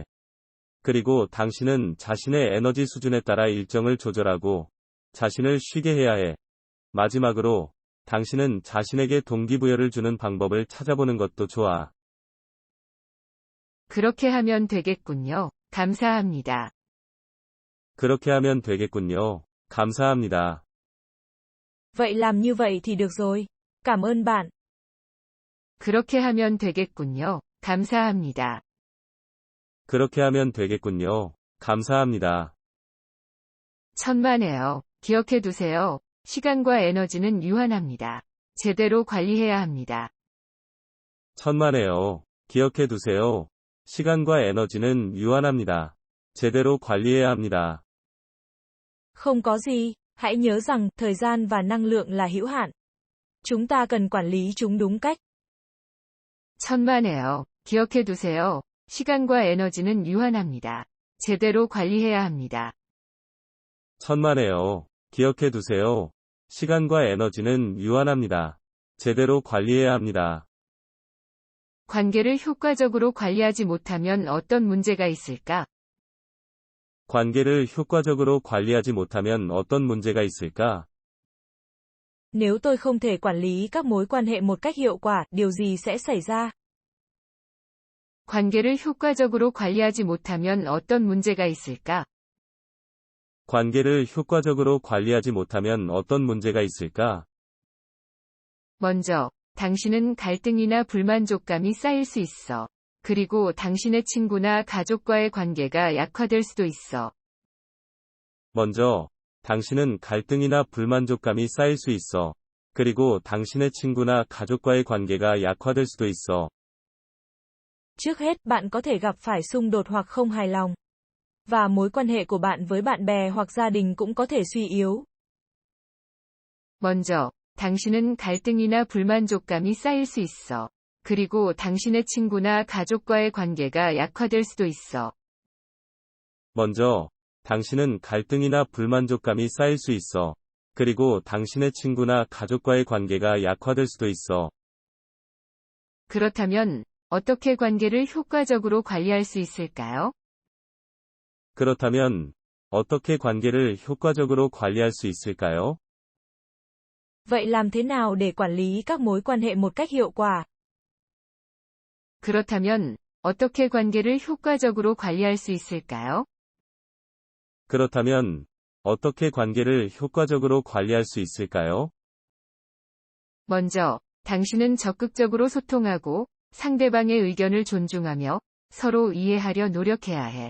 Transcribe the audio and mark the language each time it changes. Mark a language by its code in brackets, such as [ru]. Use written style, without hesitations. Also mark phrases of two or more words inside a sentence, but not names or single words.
[ko] 그리고 당신은 자신의 에너지 수준에 따라 일정을 조절하고, 자신을 쉬게 해야 해. 마지막으로, 당신은 자신에게 동기부여를 주는 방법을 찾아보는 것도 좋아. 그렇게 하면 되겠군요. 감사합니다. 그렇게 하면 되겠군요. 감사합니다. [vi] Vậy làm như vậy thì được rồi. Cảm ơn bạn. [ko] 그렇게 하면 되겠군요. 감사합니다. 그렇게 하면 되겠군요. 감사합니다. 천만에요. 기억해 두세요. 시간과 에너지는 유한합니다. 제대로 관리해야 합니다. 천만에요. 기억해 두세요. 시간과 에너지는 유한합니다. 제대로 관리해야 합니다. [vi] Không có gì, hãy nhớ rằng thời gian và năng lượng là hữu hạn. Chúng ta cần quản lý chúng đúng cách. [ko] 천만에요. 기억해 두세요. 시간과 에너지는 유한합니다. 제대로 관리해야 합니다. 천만에요. 기억해 두세요. 시간과 에너지는 유한합니다. 제대로 관리해야 합니다. 관계를 효과적으로 관리하지 못하면 어떤 문제가 있을까? 관계를 효과적으로 관리하지 못하면 어떤 문제가 있을까? [vi] Nếu tôi không thể quản lý các mối quan hệ một cách hiệu quả, điều gì sẽ xảy ra? [ko] 관계를 효과적으로 관리하지 못하면 어떤 문제가 있을까? 관계를 효과적으로 관리하지 못하면 어떤 문제가 있을까? 먼저, 당신은 갈등이나 불만족감이 쌓일 수 있어. 그리고 당신의 친구나 가족과의 관계가 약화될 수도 있어. 먼저, 당신은 갈등이나 불만족감이 쌓일 수 있어. 그리고 당신의 친구나 가족과의 관계가 약화될 수도 있어. [vi] Trước hết, bạn có thể gặp phải xung đột hoặc không hài lòng. Và mối quan hệ của bạn với bạn bè hoặc gia đình cũng có thể suy yếu. [ko] 먼저, 당신은 갈등이나 불만족감이 쌓일 수 있어. 그리고 당신의 친구나 가족과의 관계가 약화될 수도 있어. 먼저, 당신은 갈등이나 불만족감이 쌓일 수 있어. 그리고 당신의 친구나 가족과의 관계가 약화될 수도 있어. 그렇다면, 어떻게 관계를 효과적으로 관리할 수 있을까요? 그렇다면, 어떻게 관계를 효과적으로 관리할 수 있을까요? [vi] Vậy làm thế nào để quản lý các mối quan hệ một cách hiệu quả? [ko] 그렇다면, 어떻게 관계를 효과적으로 관리할 수 있을까요? 그렇다면, 어떻게 관계를 효과적으로 관리할 수 있을까요? 먼저, 당신은 적극적으로 소통하고, 상대방의 의견을 존중하며, 서로 이해하려 노력해야 해.